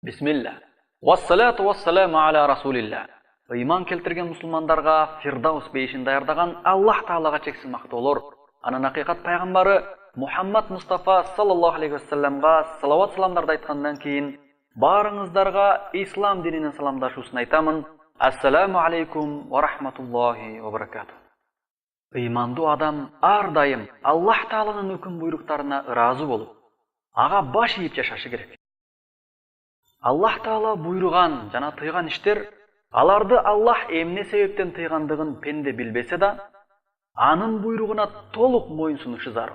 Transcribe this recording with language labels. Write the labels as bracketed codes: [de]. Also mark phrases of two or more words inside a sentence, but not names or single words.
[ar] بسم الله. والصلاة والسلام على رسول الله. [ky] Ыйман келтирген мусулмандарга Фирдаус бейишин даярдаган Аллах Таалага чексиз мактоолор, анын акыйкат пайгамбары Мухаммад Мустафа [ar] صلى الله عليه وسلم [ky] салават саламдарды айткандан кийин барыңыздарга ислам дининин саламдашуусун айтамын. [ar] السلام عليكم ورحمة الله وبركاته. [ky] Ыймандуу адам ар дайым Аллах Тааланын өкүм буйруктарына ыраазы болуп, ага баш ийип жашашы керек. Аллах Таала буйруган жана тыйган иштер, аларды Аллах эмне себептен тыйгандыгын пенде билбесе да, анын буйругуна толук моюнсунушу зарыл.